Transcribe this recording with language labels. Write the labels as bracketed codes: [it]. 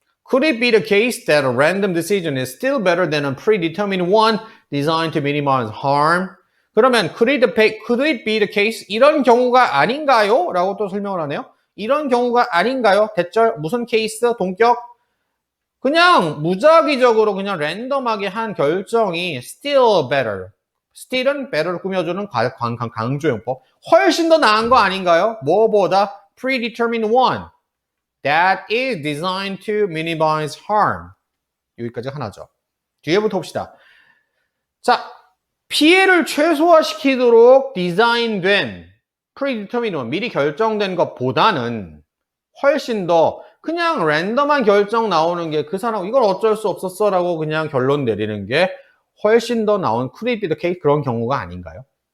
[en] Could it be the case that a random decision is still better than a predetermined one designed to minimize harm? [ko] 그러면 [en] could it be the case? [ko] 이런 경우가 아닌가요? 라고 또 설명을 하네요. 이런 경우가 아닌가요? 대절, 무슨 케이스? 동격? 그냥 무작위적으로 그냥 랜덤하게 한 결정이 [en] still better. [ko] still은 better를 꾸며주는 강조용법. 훨씬 더 나은 거 아닌가요? 뭐보다 [en] predetermined one. That is designed to minimize harm. [ko] 여기까지 하나죠. 뒤에부터 봅시다. 자, 피해를 최소화시키도록 디자인된 predetermined, 미리 결정된 것보다는 훨씬 더 그냥 랜덤한 결정 나오는 게 그 사람 이걸 어쩔 수 없었어 라고 그냥 결론 내리는 게 훨씬 더 나온 [en] could it be the case [ko] 그런 경우가 아닌가요?